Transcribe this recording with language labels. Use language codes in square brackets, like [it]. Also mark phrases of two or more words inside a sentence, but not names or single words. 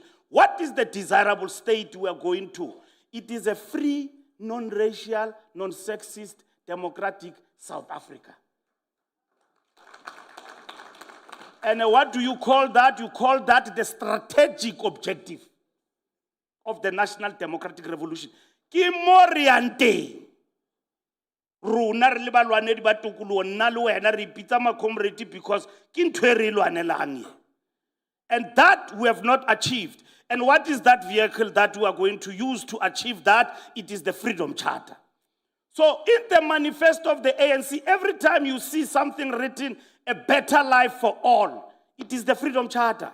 [en] What is the desirable state we are going to? It is a free, non-racial, non-sexist, democratic South Africa. And what do you call that? You call that the strategic objective of the national democratic revolution. [st] Ki moriante. Runa re le balwanedi ba tokoloho nna le wena re ipitsa ma comrade because ke ntho e re lwanelang. [en] And that we have not achieved. And what is that vehicle that we are going to use to achieve that? It is the Freedom Charter. So in the manifesto of the ANC, every time you see something written, a better life for all, it is the Freedom Charter.